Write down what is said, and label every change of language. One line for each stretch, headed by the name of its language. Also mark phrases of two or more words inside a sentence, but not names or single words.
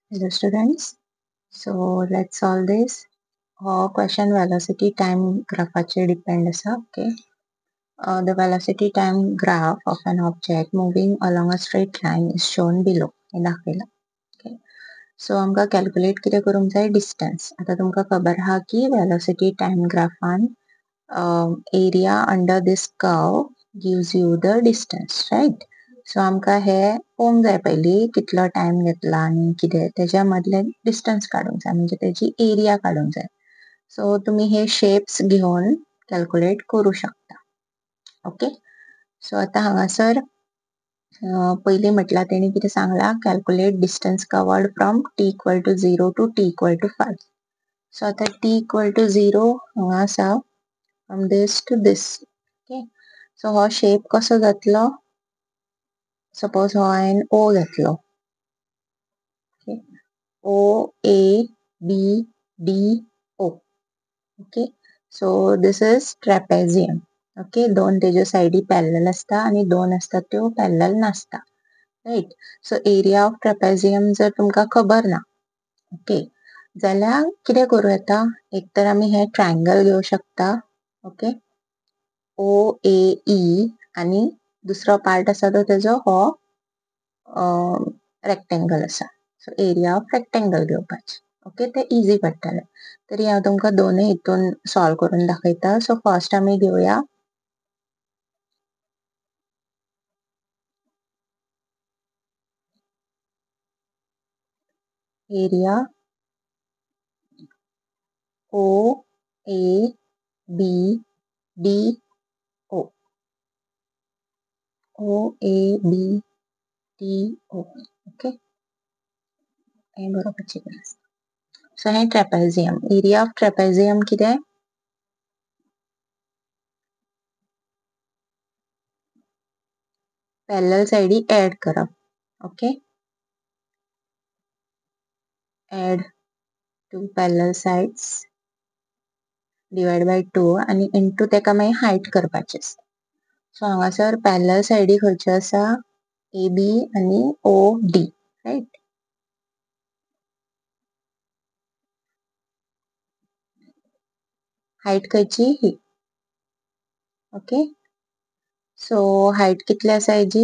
English: Hello students. So let's solve this. Question velocity time graphaचे
Konkani: depend असा.
English: Okay. The velocity time graph of an object moving along a straight line is shown below.
Konkani: हे दाखवला. Okay. So आमका calculate किती करूंक जाय distance. आता तुमका खबर हा की
English: velocity time graphan area under this curve gives you the distance, right?
Konkani: सो आमका हे पळोवंक जाय पयली कितलो टाइम घेतला आणि कितें त्याच्या मधले डिस्टन्स काडूंक जाय म्हणजे त्याची एरिया काडूंक जाय. सो तुम्ही हे शेप्स घेऊन कॅल्क्युलेट करू शकता. ओके. सो आता हांगासर पयली म्हटला तेणी कितें सांगला
English: calculate distance covered from t equal to 0 to t equal to 5.
Konkani: सो आता t
English: equal to 0
Konkani: हांगा आसा
English: from this to this.
Konkani: ओके. सो हो शेप कसो जातलो? सपोज हो हांवें O घेतलो.
English: Okay. O, A, B, D, O. Okay. So this is trapezium. Okay.
Konkani: दोन तेज्यो साइडी पॅरलल असता आणि दोन असतात त्यो पॅरलल नसता. राइट. सो
English: area of trapezium
Konkani: जर तुमका खबर ना, ओके, जाल्यार कितें करूं येता? एक तर आमी हे ट्रायंगल घेऊ शकता. ओके. O, A, E आणि दुसरो पार्ट आसा तो तेजो हो रेक्टेंगल आसा. सो
English: area of rectangle
Konkani: घेवपाचे. ओके. ते इजी पडटले. तरी हांव तुमकां दोनूय हितून सॉल्व करून दाखयता. सो फर्स्ट आमी घेवया एरिया O, A, B, D, O. O, A, B, D, O. ओके. हे बरोबरची गरज. सो हे ट्रॅपेझियम.
English: area of trapezium कितें?
Konkani: पॅरलल साइडी ऍड करप. ओके.
English: add two parallel sides divide by 2
Konkani: आणि इंटू तेका मागीर हाइट करपाचे. सो हांगासर पॅरलल साइडी खंयच्यो आसा? AB आणि OD. राइट. हाइट खंयची? ही. ओके. सो हाइट कितली आसा हेजी?